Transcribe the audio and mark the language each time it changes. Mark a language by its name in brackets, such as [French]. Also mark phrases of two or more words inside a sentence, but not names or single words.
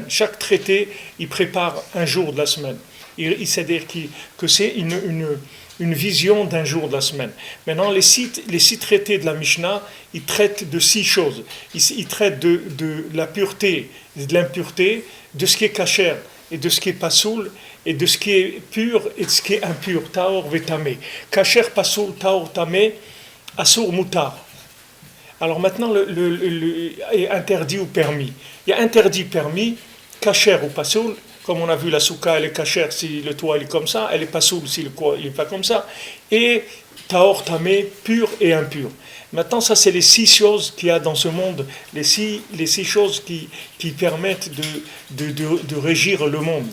[French] Chaque traité, il prépare un jour de la semaine. C'est-à-dire que c'est une vision d'un jour de la semaine. Maintenant, les six traités de la Mishnah, ils traitent de 6 choses. Ils traitent de la pureté, de l'impureté, de ce qui est kasher et de ce qui est pasoul, et de ce qui est pur et de ce qui est impur. [Hebrew] טהור וטמא. כשר, פסול, טהור, טמא, אסור, מותר. [French] Alors maintenant, est interdit ou permis. Il y a interdit, permis, kasher ou pasoul. Comme on a vu, la souka, elle est kasher si le toit il est comme ça, elle est pasoul si le toit il n'est pas comme ça. Et [Hebrew] טהור, טמא, [French] pur et impur. Maintenant, ça, c'est les 6 choses qu'il y a dans ce monde, les six choses qui permettent de régir le monde.